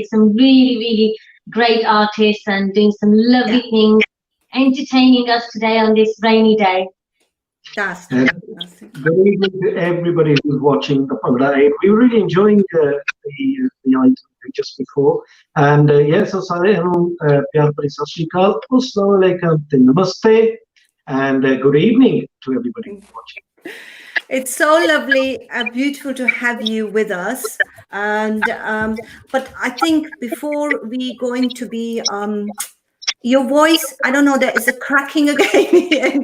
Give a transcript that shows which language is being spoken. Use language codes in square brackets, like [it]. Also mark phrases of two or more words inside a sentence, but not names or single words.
[en] Some really great artists and doing some lovely things, entertaining us today on this rainy day. Good evening to everybody who's watching the Bhangra Aid. We were really enjoying the item just before. And yes, so [pa] ਸਾਰੇ ਨੂੰ ਪਿਆਰ ਭਰੀ ਸਤ ਸ੍ਰੀ ਅਕਾਲ, [ar] السلام عليكم, [pa] namaste, [en] and good evening to everybody watching. It's so lovely and beautiful to have you with us. And but I think before we going to be your voice, I don't know, there is a cracking again.